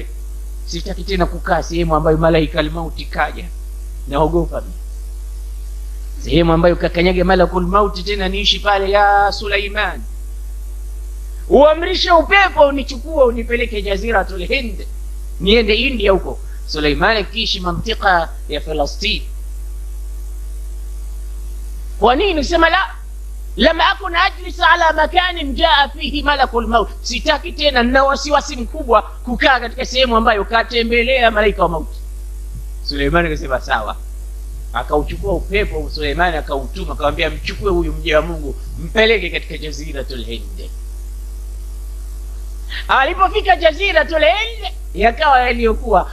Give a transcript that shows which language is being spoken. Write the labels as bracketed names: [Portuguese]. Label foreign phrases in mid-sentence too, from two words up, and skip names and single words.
[Swahili] Sitaki tena kukaa sehemu ambayo malaika al-mauti kaja, naogopa mimi sehemu ambayo kakanyage [Arabic] ملك الموت [Swahili] tena niishi pale. Ya Suleiman, uamrishe upepo unichukue unipeleke jaziratul Hind, niende India huko. Suleiman akiishi mantika ya Palestina. Kwa nini sema [Arabic] لا لم أكن أجلس على مكان جاء فيه ملك الموت? [Swahili] Sitaki tena, nina wasiwasi mkubwa kukaa katika sehemu ambayo katembelea malaika wa mauti. Suleiman akasema sawa. Akauchukua upepo Suleiman, akautuma, akamwambia mchukue huyu mja wa Mungu mpeleke katika jaziratul Hind. Alipofika jaziratul Hind, yakawa yaliyokuwa.